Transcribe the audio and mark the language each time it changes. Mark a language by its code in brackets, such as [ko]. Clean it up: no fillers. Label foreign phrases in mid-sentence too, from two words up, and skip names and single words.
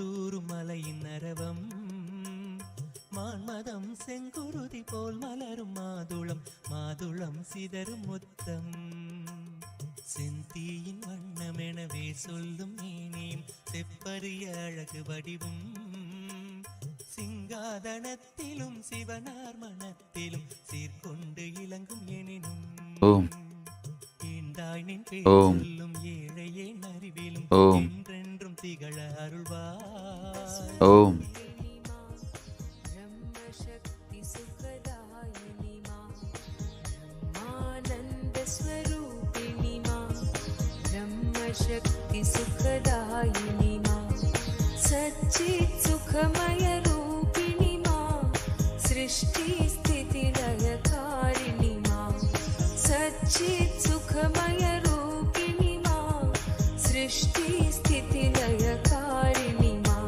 [ta] மான்மதம் செங்குருதி போல் மலரும் மாதுளம் மாதுளம் சிதறும் முத்தம் செந்தீயின் வண்ணமெனவே சொல்லும் மேனியும் செப்பரிய அழகு வடிவும் சிங்காதனத்திலும் சிவனார் மனத்திலும் சீர்கொண்டு இலங்கும் எனினும் ஓம், ஈண்டாய் நின் ஓம், சொல்லும் ஏழையே அறிவிலும் ஓம், என்றென்றும் திகழ அருள்வாய். ஓம். [hi] शक्ति सुखदायिनी मां सच्चित् सुखमय रूपिणी मां सृष्टि स्थिति लयकारिणी मां सच्चित् सुखमय रूपिणी मां सृष्टि स्थिति लयकारिणी मां